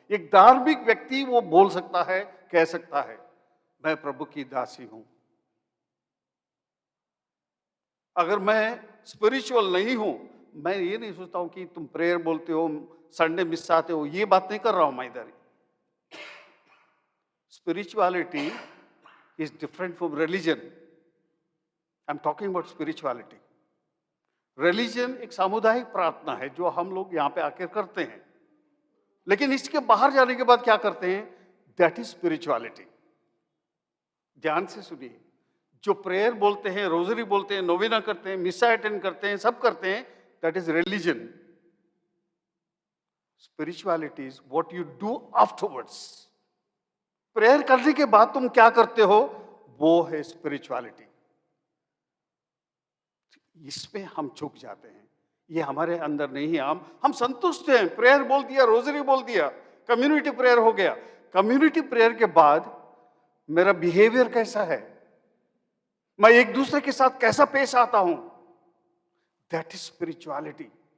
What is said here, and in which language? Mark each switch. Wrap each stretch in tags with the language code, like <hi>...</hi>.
<hi>एक धार्मिक व्यक्ति वो बोल सकता है, कह सकता है, मैं प्रभु की दासी हूं। अगर मैं स्पिरिचुअल नहीं हूं, मैं ये नहीं सोचता हूं कि तुम प्रेयर बोलते हो, संडे मिस आते हो, ये बात नहीं कर रहा हूं मैं इधर।</hi> <en>Spirituality is different from religion. I'm talking about spirituality.</en> <hi>Religion एक सामुदायिक प्रार्थना है जो हम लोग यहाँ पे आकर करते हैं, लेकिन इसके बाहर जाने के बाद क्या करते हैं,</hi> <en>that is spirituality.</en> <hi>ध्यान से सुनिए, जो प्रेयर बोलते हैं, रोजरी बोलते हैं, नोवेना करते हैं, मिसा अटेंड करते हैं, सब करते हैं,</hi> <en>that is religion. Spirituality is what you do afterwards.</en> <hi>Prayer करने के बाद तुम क्या करते हो, वो है स्पिरिचुअलिटी। इसमें हम चूक जाते हैं, ये हमारे अंदर नहीं है। हम संतुष्ट हैं, प्रेयर बोल दिया, रोजरी बोल दिया, कम्युनिटी प्रेयर हो गया। कम्युनिटी प्रेयर के बाद मेरा बिहेवियर कैसा है, मैं एक दूसरे के साथ कैसा पेश आता हूं,</hi> <en>That is spirituality.</en>